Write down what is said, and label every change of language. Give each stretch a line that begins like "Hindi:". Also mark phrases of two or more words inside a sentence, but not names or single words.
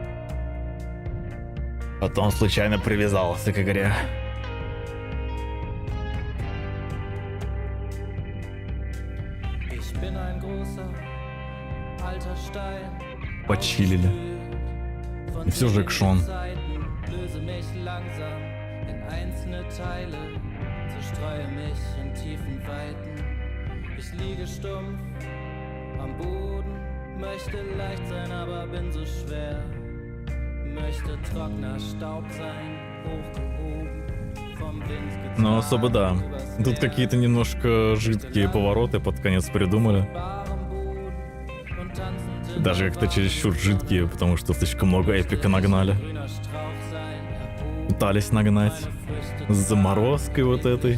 Russian: Потом случайно привязался к игре. Почилили. И все же экшон.
German: Ich liege stumpf am Boden, möchte leicht sein, aber bin so schwer. Möchte trockener Staub sein, hochgehoben vom Wind getragen.
Russian: Ну, особо да. Тут какие-то немножко жидкие повороты под конец придумали. Даже как-то чересчур жидкие, потому что слишком много эпика нагнали. Пытались нагнать с заморозкой вот этой.